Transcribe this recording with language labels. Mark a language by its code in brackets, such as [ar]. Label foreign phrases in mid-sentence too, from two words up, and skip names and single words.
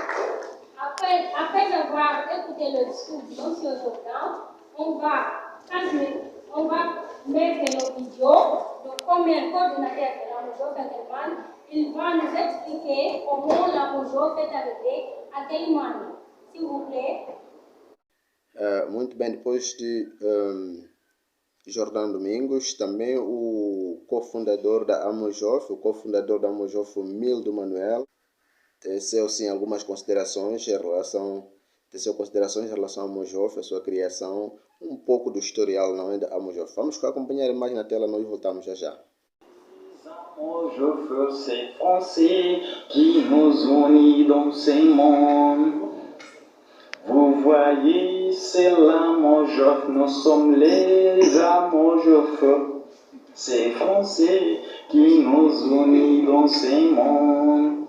[fr] Après avoir écouté le discours de M. Jordan, on va mettre nos vidéos de combien de coordinateurs de la MOJOF à Quelimane. Il va nous expliquer comment la MOJOF est arrivée à Quelimane. S'il vous plaît. [pt] Muito bem, depois de Jordan Domingos, também o cofundador da AMOJOF, o cofundador da AMOJOF, Mildo Manuel, teceu sim algumas considerações em relação à AMOJOF, a sua criação, um pouco do historial, não é, da AMOJOF. Vamos acompanhar a imagem na tela, nós voltamos já já. [fr] AMOJOF, c'est français qui nous unit dans ce monde. Vous voyez, c'est l'AMOJOF, nous sommes les AMOJOF. C'est français qui nous unit dans ce monde.